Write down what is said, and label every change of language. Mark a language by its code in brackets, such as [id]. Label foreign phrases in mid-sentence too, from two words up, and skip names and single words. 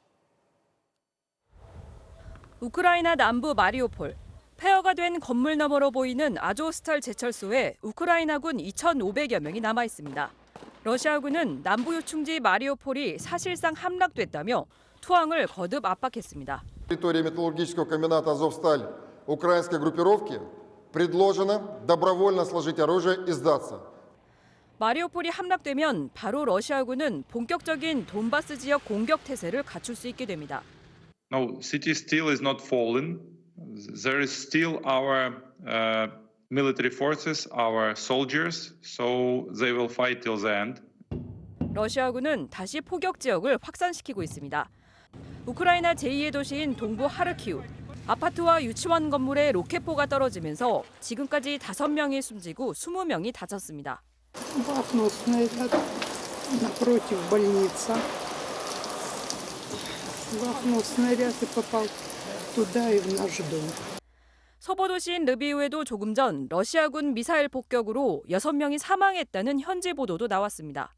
[ko] 우크라이나 남부 마리우폴. 폐허가 된 건물 너머로 보이는 아조스탈 제철소에 우크라이나군 2,500여 명이 남아 있습니다. 러시아군은 남부 요충지 마리우폴이 사실상 함락됐다며 투항을 거듭 압박했습니다. [ru] территории металлургического комбината Азовсталь украинской группировки предложено добровольно сложить оружие и сдаться. [ko] 마리우폴이 함락되면 바로 러시아군은 본격적인 돈바스 지역 공격 태세를 갖출 수 있게 됩니다. [en] No, city still is not fallen. There is still our military forces, our soldiers, so they will fight till the end. [ko] 러시아군은 다시 포격 지역을 확산시키고 있습니다. 우크라이나 제2의 도시인 동부 하르키우. 아파트와 유치원 건물에 로켓포가 떨어지면서 지금까지 5명이 숨지고 20명이 다쳤습니다. 서부도시인 르비우에도 조금 전 러시아군 미사일 폭격으로 6명이 사망했다는 현지 보도도 나왔습니다.